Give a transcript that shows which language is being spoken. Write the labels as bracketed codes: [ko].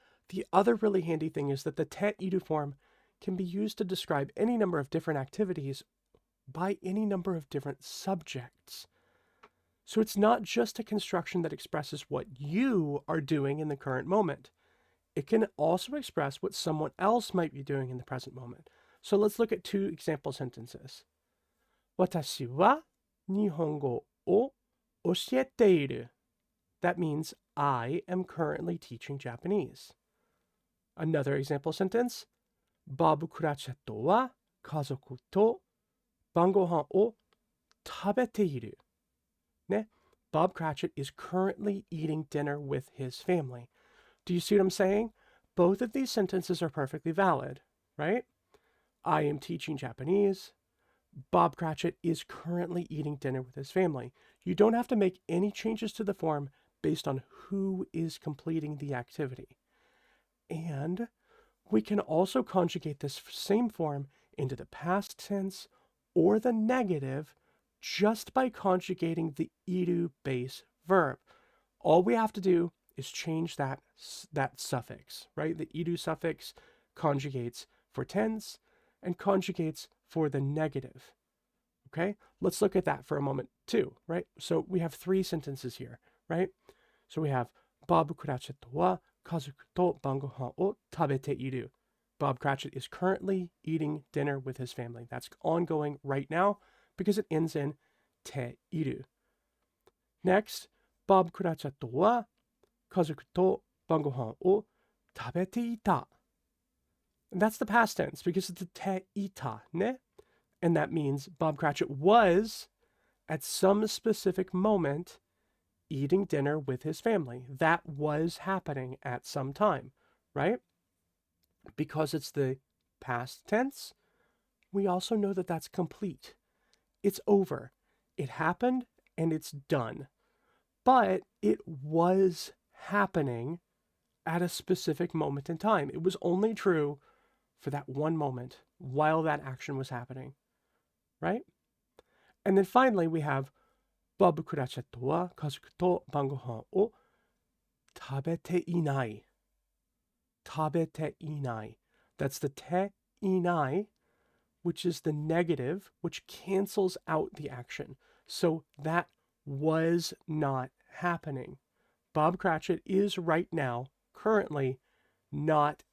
[en] The other really handy thing is that the te iru form can be used to describe any number of different activities by any number of different subjects. So it's not just a construction that expresses what you are doing in the current moment. It can also express what someone else might be doing in the present moment. So let's look at two example sentences. [ja] 私は日本語を教えている. [en] That means I am currently teaching Japanese. Another example sentence. [ja] バブクラチェットは家族と晩ご飯を食べている. Ne? [en] Bob Cratchit is currently eating dinner with his family. Do you see what I'm saying? Both of these sentences are perfectly valid, right? I am teaching Japanese. Bob Cratchit is currently eating dinner with his family. You don't have to make any changes to the form based on who is completing the activity. And we can also conjugate this same form into the past tense or the negative just by conjugating the iru base verb. All we have to do is change that suffix, right? The iru suffix conjugates for tense and conjugates for the negative. Okay, let's look at that for a moment too, right? So we have three sentences here, right? So we have [ja] バブクラチェットは家族と晩ご飯を食べている. [en] Bob Cratchit is currently eating dinner with his family. That's ongoing right now because it ends in te iru. [ja] Next, Bob Cratchit は家族と晩ご飯を食べていた. [en] And that's the past tense because it's the te ita, ne? And that means Bob Cratchit was, at some specific moment, eating dinner with his family. That was happening at some time, right? Because it's the past tense, we also know that that's complete. It's over. It happened and it's done. But it was happening at a specific moment in time. It was only true for that one moment while that action was happening, right? And then finally we have [ja] バブクラチェットは家族と晩ご飯を食べていない. 食べていない. [en] That's the te inai, which is the negative, which cancels out the action. So that was not happening. Bob Cratchit is right now, currently, not